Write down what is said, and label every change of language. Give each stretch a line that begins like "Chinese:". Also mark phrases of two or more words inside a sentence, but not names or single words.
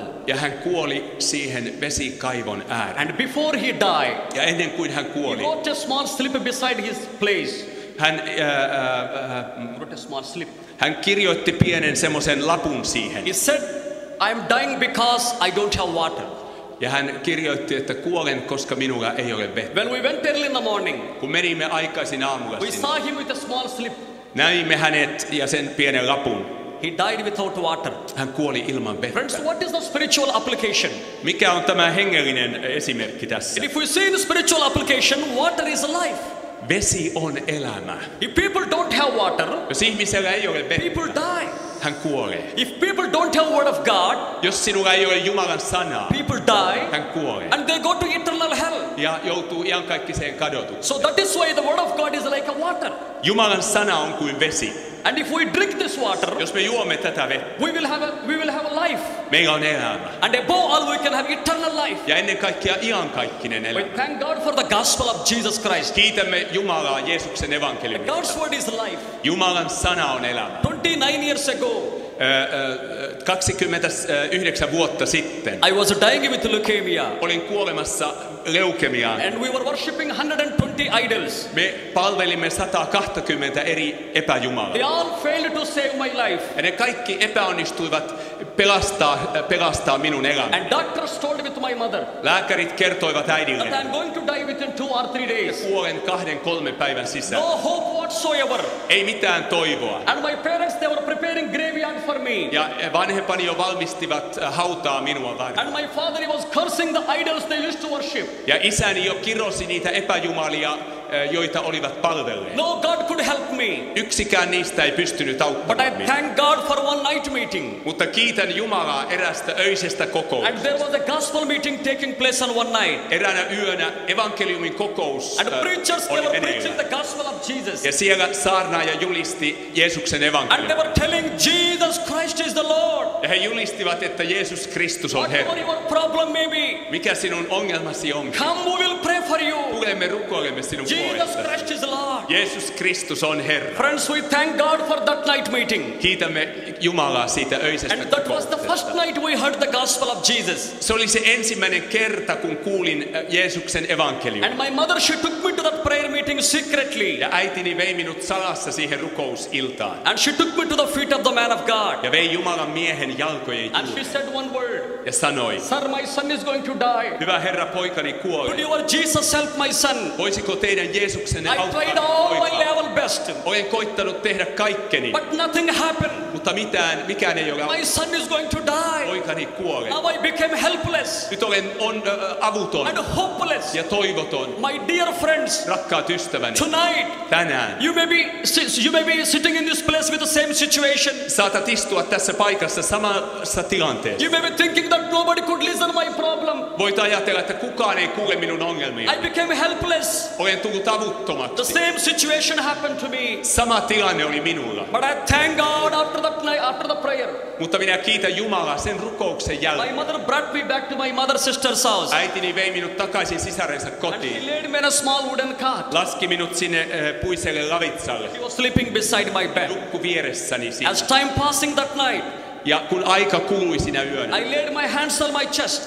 Finnish: ja hän kuoli siihen vesikaivon ääreen.
English: And before he died,
Finnish: Ja ennen kuin hän
English: he
Finnish: kuoli,
English: wrote a small slip beside his place.
Finnish: hän,
English: Wrote a small slip.
Finnish: hän kirjoitti pienen semmoisen lapun siihen.
English: He said, I am dying because I don't have water.
Finnish: Ja hän kirjoitti, että kuolen, koska minulla ei ole vettä.
English: When we went early in the morning,
Finnish: Kun menimme aikaisin aamulla
English: we
Finnish: sinne,
English: saw him with a small slip.
Finnish: näimme hänet ja sen pienen lapun.
English: He died without water.
Finnish: Hän kuoli ilman
English: Friends,
Finnish: vettä.
English: what is the spiritual application?
Finnish: Mikä on tämä hengellinen esimerkki tässä?
English: And if we see in the spiritual application, water is life.
Finnish: Vesi on elämä.
English: If people don't have water,
Finnish: Jos ihmisellä ei ole
English: people
Finnish: vettä,
English: die.
Finnish: hän kuolee.
English: If people don't have word of God,
Finnish: Jos sinulla ei ole Jumalan sanaa,
English: people die
Finnish: hän kuolee.
English: and they go to eternal hell.
Finnish: Ja joutuu iankaikkiseen kadotukseen.
English: So that is why the word of God is like a water.
Finnish: Jumalan sana on kuin vesi.
English: And if we drink this water,
Finnish: Jos me juomme tätä vettä,
English: we will have a life.
Finnish: meillä on elämä.
English: And above all, we can have eternal life.
Finnish: Ja ennen kaikkea iankaikkinen
English: We
Finnish: elämä.
English: thank God for the gospel of Jesus Christ.
Finnish: Kiitämme Jumalaa Jeesuksen evankeliumista.
English: God's word is life.
Finnish: Jumalan sana on elämä.
English: 29 years ago,
Finnish: 29 vuotta sitten
English: I was dying with leukemia.
Finnish: olin kuolemassa leukemiaan.
English: And we were worshipping 120 idols.
Finnish: Me palvelimme 120 eri epäjumalaa.
English: They all failed to save my life.
Finnish: Ja ne kaikki epäonnistuivat pelastaa minun elämäni.
English: And doctors told with my mother
Finnish: Lääkärit kertoivat
English: that
Finnish: äidille,
English: I'm going to die within 2 or 3 days.
Finnish: kuolen 2-3 päivän sisään.
English: No hope whatsoever.
Finnish: Ei mitään toivoa.
English: And my parents, they were preparing graveyard for me.
Finnish: Ja vanhempani jo valmistivat hautaa minua varten.
English: And my father, he was cursing the idols they used to worship.
Finnish: Ja isäni jo kirosi niitä epäjumalia, joita olivat palvelleet.
English: No God could help me.
Finnish: Yksikään niistä ei pystynyt
English: But I
Finnish: auttamaan minua.
English: thank God for one night meeting.
Finnish: Mutta kiitän Jumalaa erästä öisestä
English: And
Finnish: kokouksesta.
English: there was a gospel meeting taking place on one night.
Finnish: Eräänä yönä evankeliumin kokous
English: And preachers, they
Finnish: oli
English: were preaching the
Finnish: meneillään.
English: gospel of Jesus.
Finnish: Ja siellä saarnaaja julisti Jeesuksen
English: And they
Finnish: evankeliumin.
English: were telling Jesus Christ is the Lord.
Finnish: Ja he julistivat, että Jeesus Kristus on
English: Whatever
Finnish: Herra.
English: your problem may be,
Finnish: Mikä sinun ongelmasi on?
English: come, we will pray for you.
Finnish: Tulemme rukoilemme sinun
English: Jesus
Finnish: puolestasi.
English: Christ is the Lord.
Finnish: Jeesus Kristus on Herra.
English: Friends, we thank God for that night meeting.
Finnish: Kiitämme Jumalaa siitä öisestä
English: And that was the first
Finnish: kokouksesta.
English: night we heard the gospel of Jesus.
Finnish: Se oli se ensimmäinen kerta, kun kuulin Jeesuksen evankeliumin.
English: And my mother, she took me to that prayer meeting secretly.
Finnish: Ja äitini vei minut salassa siihen rukousiltaan.
English: And she took me to the feet of the man of God.
Finnish: Ja vei Jumalan miehen jalkojen
English: And she
Finnish: juureen.
English: said one word.
Finnish: Ja sanoi,
English: Sir, my son is going to die.
Finnish: hyvä Herra, poikani
English: Could
Finnish: kuolee.
English: your Jesus help my son?
Finnish: Voisiko teidän Jeesuksenne
English: I
Finnish: auttaa
English: tried all my
Finnish: poikaa?
English: level best.
Finnish: Olen koittanut tehdä kaikkeni,
English: But nothing happened.
Finnish: mutta mikään ei ole
English: My
Finnish: auttanut.
English: son is going to die.
Finnish: Poikani kuolee.
English: Now I became helpless
Finnish: Nyt olen avuton
English: and hopeless.
Finnish: ja toivoton.
English: My dear friends,
Finnish: Rakkaat ystäväni,
English: tonight
Finnish: tänään
English: you may be sitting in this place with the same situation.
Finnish: saatat istua tässä paikassa samassa tilanteessa.
English: You may be thinking that nobody could listen my problem.
Finnish: Voit ajatella, että kukaan ei kuule minun ongelmia.
English: I became helpless.
Finnish: Olen tullut
English: The
Finnish: avuttomaksi.
English: same situation happened to me.
Finnish: Sama tilanne oli minulla.
English: But I thank God after that night, after the prayer.
Finnish: Mutta minä kiitän Jumalaa sen rukouksen
English: My
Finnish: jälkeen.
English: mother brought me back to my mother's sister's house.
Finnish: Äitini vei minut takaisin sisarensa
English: And she
Finnish: kotiin.
English: laid me in a small wooden cart.
Finnish: Laski minut sinne puiselle lavitsalle.
English: She was sleeping beside my bed.
Finnish: Nukku vieressäni siinä.
English: As time passing that night,
Finnish: Ja kun aika kului sinä yönä,
English: I laid my hands on my chest,